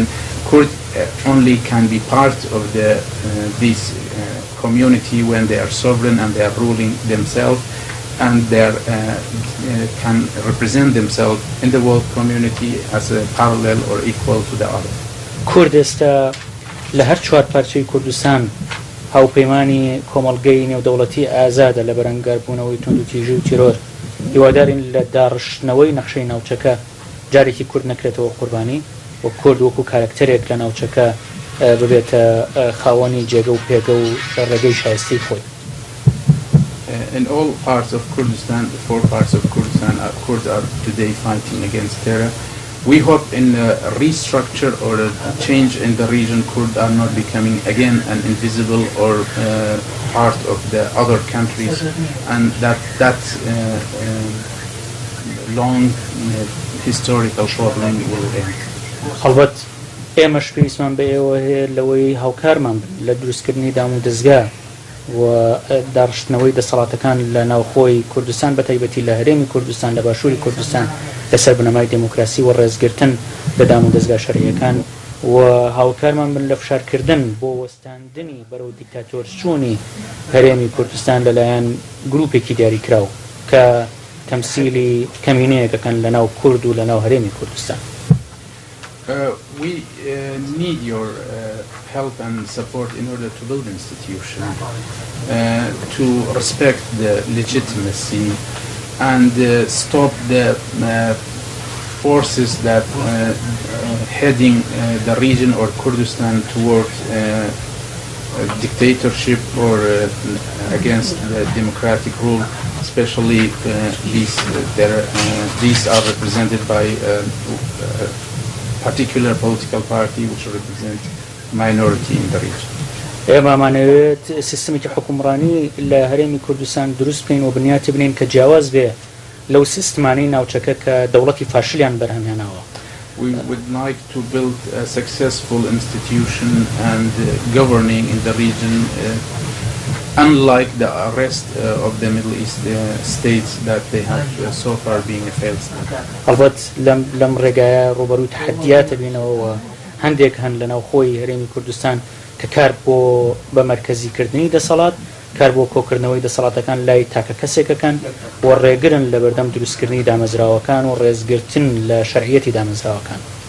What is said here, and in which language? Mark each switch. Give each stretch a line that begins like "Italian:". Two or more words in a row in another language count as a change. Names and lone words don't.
English: Kurd only can be part of this community when they are sovereign and they are ruling themselves and they can represent themselves in the world community as a parallel or equal to the other.
Central Kurdish: کورد ئێستا لە هەر 4 پارچەی کوردستان هاوپەیمانی کۆمەڵگەی نێودەوڵەتی ئازادە لە بەرەنگاربوونەوەی توندوتیژی و تیرۆر، هیوادارین لە داڕشتنەوەی نەخشەی ناوچەکە جارێکی کورد نەکرێتەوە قوربانی و کورد وەکو کارکتەرێک لە ناوچەکە ببێتە خاوەنی جێگە و پێگە و ڕێگەی شایستەی خۆی.
English: In all parts of Kurdistan, the 4 parts of Kurdistan, Kurds are today fighting against terror. We hope in a restructure or a change in the region, Kurds are not becoming again an invisible or part of the other countries, and that long historical problem will end.
Central Kurdish: هەڵبەت ئێمەش پێویستمان بە ئێوە هەیە لەوەی هاوکارمان بن لە دروستکردنی دام و دەستگا و داڕشتنەوەی دەسەڵاتەکان لە ناوخۆی کوردستان بە تایبەتی لە هەرێمی کوردستان لە باشووری کوردستان لەسەر بنەمای دموکراسی و ڕێزگرتن لە دام و دەستگا شەرعیەکان و هاوکارمان بن لە فشارکردن بۆ وەستاندنی بەرەو دیکتاتۆرچوونی هەرێمی کوردستان لەلایەن گروپێکی دیاریکراو کە تەمسیلی کەمینەیەکەکەن لە ناو کورد و لە ناو هەرێمی کوردستان.
English: We need your help and support in order to build institution, to respect the legitimacy and stop the forces that heading the region or Kurdistan toward dictatorship or against the democratic rule, especially these are represented by particular political party which represent minority in the region.
Central Kurdish: ئێمەمانەوێت سیستمێکی حکومڕانی لە هەرێمی کوردستان دروست بکەین و بنیاتی بنین کە جیاواز بێ لەو سیستمانەی ناوچەکە کە دەوڵەتی فاشلیان بەرهەمهێناوە.
English: We would like to build a successful institution and governing in the region, unlike the rest of the Middle East states that they have so far been a failed state.
Central Kurdish: البته لم ڕێگایە ڕوبەرووی تحدیاتە بینەوە هەندێک هەن لە ناوخۆی هەرێمی کوردستان کە کار بۆ بە مەرکەزیکردنی دەسەڵات کار بۆ کۆکردنەوەی دەسەڵاتەکان لای تاکە کەسێکەکەن و ڕێگرن لە بەردەم دروستکردنی دامەزراوەکان و ڕێزگرتن لە شەرعیەتی دامەزراوەکان.